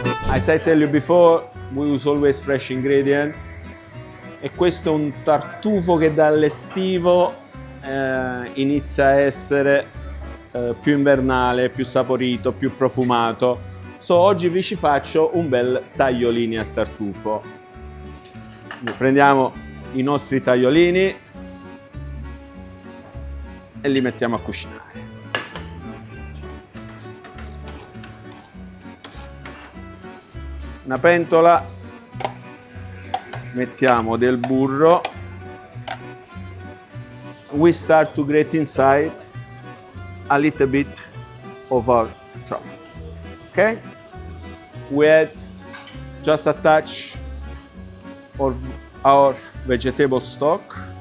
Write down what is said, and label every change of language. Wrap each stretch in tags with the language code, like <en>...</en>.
<en>As I tell you before, we use always fresh ingredient.</en> <it>E questo è un tartufo che dall'estivo inizia a essere più invernale, più saporito, più profumato. So oggi vi ci faccio un bel tagliolini al tartufo. Quindi prendiamo i nostri tagliolini e li mettiamo a cucinare. Una pentola, mettiamo del burro.</it> <en>We start to grate inside a little bit of our truffle. Okay? We add just a touch of our vegetable stock.</en>